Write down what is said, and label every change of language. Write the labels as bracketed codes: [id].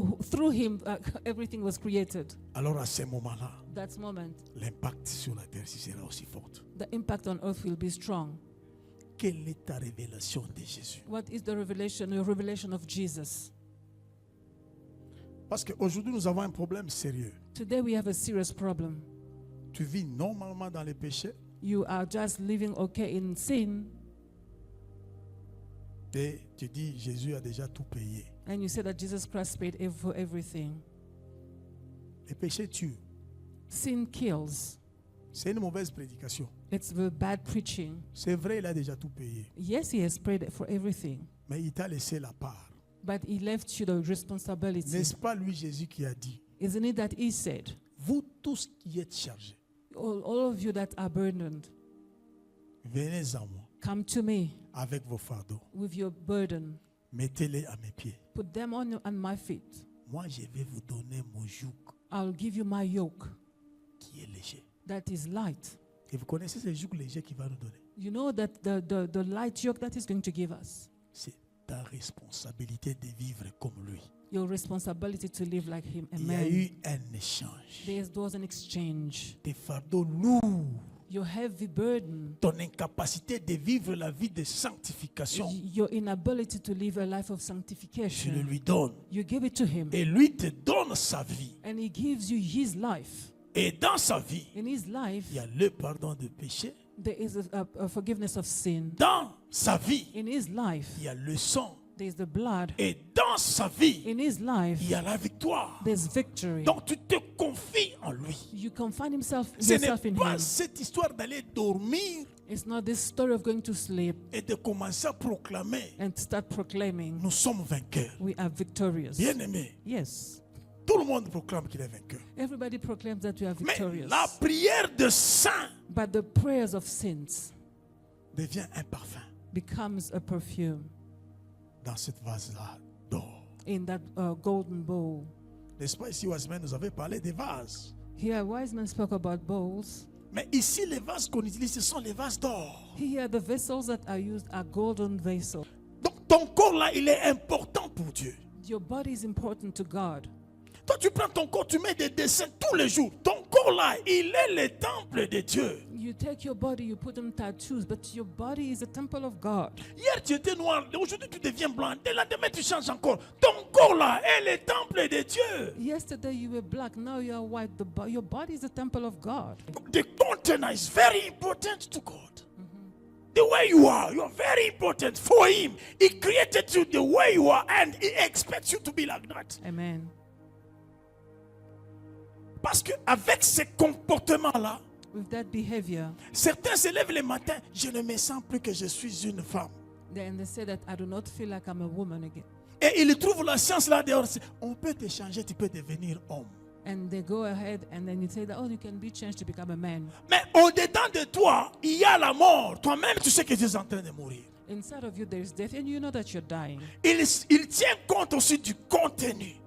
[en] through him everything was created. [fr] alors à ce moment-là, [en] That moment, [fr] l'impact sur la terre sera aussi fort. [en] the impact on earth will be strong. [fr] Quelle est ta révélation de Jésus? [en] What is the revelation? Your revelation of Jesus. [fr] Parce qu'aujourd'hui, nous avons un problème sérieux. [en] Today we have a serious problem. [fr] Tu vis normalement dans les péchés [en] You are just living okay in sin, [fr] et tu dis Jésus a déjà tout payé. [en] and you say that Jesus Christ paid for everything. [fr] Les péchés tuent. [en] Sin kills. [fr] C'est une mauvaise prédication. [en] It's the bad preaching. [fr] C'est vrai, il a déjà tout payé. [en] Yes, he has paid for everything, [fr] Mais il t'a laissé la part. [en] but he left you the responsibility. [fr] N'est-ce pas lui Jésus qui a dit, [en] Isn't it that he said, [fr] vous tous qui êtes chargés, [en] all of you that are burdened, [fr] venez à moi [en] come to me [fr] avec vos fardeaux. [en] with your burden. [fr] Mettez-les à mes pieds. [en] Put them on my feet. [fr] Moi, je vais vous donner mon joug [en] I'll give you my yoke [fr] qui est léger. [en] that is light. [fr] Et vous connaissez ce joug léger qu'il va nous donner. [en] You know that the light yoke that he's going to give us. [fr] C'est ta responsabilité de vivre comme lui. [en] Your responsibility to live like him. [fr] Il y a [en] Amen. [fr] eu un échange. [en] There was an exchange. [fr] Des fardeaux lourds [en] your heavy burden, [fr] ton incapacité de vivre la vie de sanctification, [en] your inability to live a life of [fr] tu le [en] sanctification, [fr] lui donnes. [en] you give it to him. [fr] Et lui te donne sa vie. [en] And he gives you his life. [fr] Et dans sa vie, [en] In his life, [fr] il y a le pardon de péché. [en] there is a forgiveness of sin. [fr] Dans sa vie, [en] In his life, [fr] il y a le sang. [en] there is the blood. [fr] Et dans sa vie, [en] In his life, [fr] il y a la victoire. [en] there's victory. [fr] Donc tu te confies en lui. [en] You can find yourself [fr] Ce [en] in [fr] n'est pas [en] him. [fr] cette histoire d'aller dormir [en] It's not this story of going to sleep [fr] et de commencer à proclamer. [en] and start proclaiming [fr] Nous sommes vainqueurs. [en] we are victorious. [fr] Bien-aimé, [en] Yes. [fr] tout le monde proclame qu'il est vainqueur. [en] Everybody proclaims that we are [fr] Mais [en] victorious. [fr] la prière de saint [en] But the prayers of saints [fr] devient un parfum [en] becomes a perfume [fr] dans cette vase-là d'or. [en] in that golden bowl. [fr] N'est-ce pas, ici, Wiseman nous avait parlé des vases. [en] Here, Wiseman spoke about bowls. [fr] Mais ici, les vases qu'on utilise, ce sont les vases d'or. [en] Here, the vessels that are used are golden vessels. [fr] Donc ton corps là, il est important pour Dieu. [en] Your body is important to God. [fr] Toi, tu prends ton corps, tu mets des dessins tous les jours. Ton corps là, il est le temple de Dieu. [en] You take your body, you put them tattoos, but your body is a temple of God. [fr] Hier, tu étais noir, aujourd'hui, tu deviens blanc. Dès le lendemain, tu changes encore. Ton corps là est le temple de Dieu. [en] Yesterday you were black, now you are white. Your body is a temple of God. The container is very important to God. The way you are very important for Him. He created you the way you are and He expects you to be like that. Amen. [fr] Parce qu'avec ces comportements-là, [en] With that behavior, [fr] certains se lèvent le matin, je ne me sens plus que je suis une femme. [en] then they say that I do not feel like I'm a woman again. [fr] Et ils trouvent la science là dehors. On peut te changer, tu peux devenir homme. [en] And they go ahead and then you say that, oh, you can be changed to become a man. [fr] Mais au-dedans de toi, il y a la mort. Toi-même, tu sais que tu es en train de mourir. [en] Inside of you there is death and you know that you're dying. [fr] Il tient compte aussi du contenu.